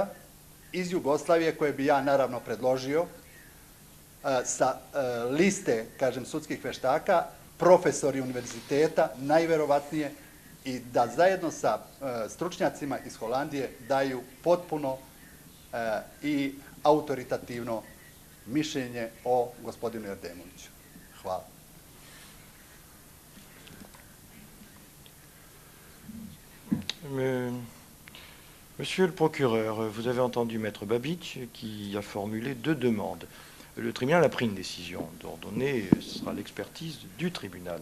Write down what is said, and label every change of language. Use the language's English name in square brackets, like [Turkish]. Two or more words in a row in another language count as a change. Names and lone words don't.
[Serbian] iz Jugoslavije, koje bi ja naravno predložio, sa liste, kažem, sudskih veštaka, profesori univerziteta, najverovatnije, i da zajedno sa stručnjacima iz Holandije daju potpuno i autoritativno mišljenje o gospodinu Erdemoviću. Hvala. [French] Monsieur le procureur, vous avez entendu Maître Babic qui a formulé deux demandes. Le tribunal a pris une décision d'ordonner, ce sera l'expertise du tribunal.